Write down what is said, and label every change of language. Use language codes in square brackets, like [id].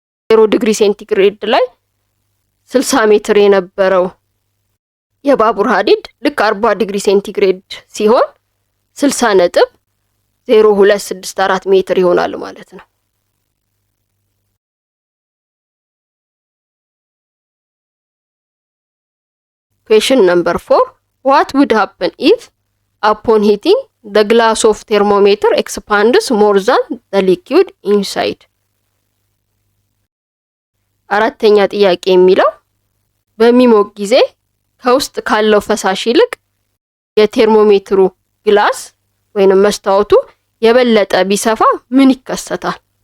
[am] 0 ዲግሪ ሴንቲግሬድ ላይ 60 ሜትር የነበረው የባቡር ሀዲድ ልክ 40 ዲግሪ ሴንቲግሬድ ሲሆን 60.0264 ሜትር ይሆናል ማለት ነው። [en] Question number 4. What would happen if upon heating the glass of thermometer expands more than the liquid inside? [am] አራተኛ ጥያቄ የሚለው በሚሞቅ ጊዜ ከውስጥ ካለው ፈሳሽ ይልቅ የቴርሞሜትሩ ግላስ ወይንም መስታወቱ የበለጠ ቢሰፋ ምን ይከሰታል?